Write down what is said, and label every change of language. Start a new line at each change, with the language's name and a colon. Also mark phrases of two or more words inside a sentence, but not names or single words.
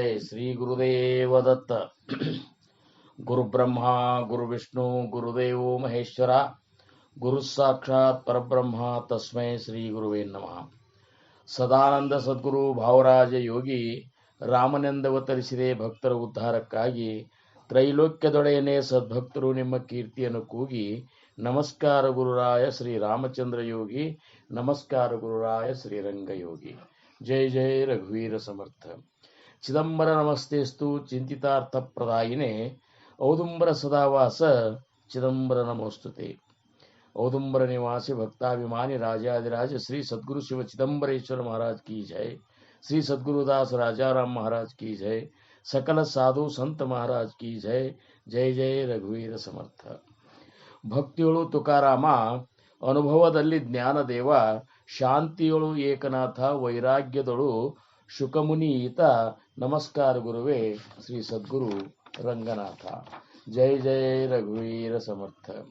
Marathi: श्री गुरुदेव दत्त.
Sanskrit: गुरु ब्रह्मा गुरु विष्णु गुरुदेव महेश्वर गुरु साक्षात परब्रह्म तस्मै श्री गुरुवे नमः.
Kannada: ಸದಾನಂದ ಸದ್ಗುರು ಭಾವರಾಜ ಯೋಗಿ ರಾಮನೆಂದವತರಿಸಿದೆ ಭಕ್ತರ ಉದ್ಧಾರಕ್ಕಾಗಿ. ತ್ರೈಲೋಕ್ಯದೊಡೆಯನೇ ಸದ್ಭಕ್ತರು ನಿಮ್ಮ ಕೀರ್ತಿಯನ್ನು ಕೂಗಿ. ನಮಸ್ಕಾರ ಗುರುರಾಯ ಶ್ರೀ ರಾಮಚಂದ್ರ ಯೋಗಿ, ನಮಸ್ಕಾರ ಗುರುರಾಯ ಶ್ರೀರಂಗ ಯೋಗಿ.
Marathi: जय जय रघुवीर समर्थ.
Sanskrit: ಚಿದಂಬರ ನಮಸ್ತೆಸ್ತು ಚಿಂತಿತಾರ್ಥ ಪ್ರದಾಯಿನೇ. ಔದುಂಬರ ಸದಾವಾಸ ಚಿದಂಬರ ನಮೋಸ್ತುತೆ.
Kannada: ಔದುಂಬರ ನಿವಾಸಿ ಭಕ್ತಾಭಿಮಾನಿ
Hindi: राजाधिराज श्री सद्गुरु शिव चिदंबरेश्वर महाराज की जय. श्री सद्गुरुदास राजाराम महाराज की जय. सकल साधु संत महाराज की जय.
Marathi: जय जय रघुवीर समर्थ.
Kannada: ಭಕ್ತಿಯೊಳು ತುಕಾರಾಮ, ಅನುಭವದಲ್ಲಿ ಜ್ಞಾನದೇವ, ಶಾಂತಿಯೊಳು ಏಕನಾಥ, ವೈರಾಗ್ಯದೊಳು ಶುಕಮುನಿ ಈತ. ನಮಸ್ಕಾರ ಗುರುವೇ ಶ್ರೀ ಸದ್ಗುರು ರಂಗನಾಥ.
Marathi: जय जय रघुवीर समर्थ.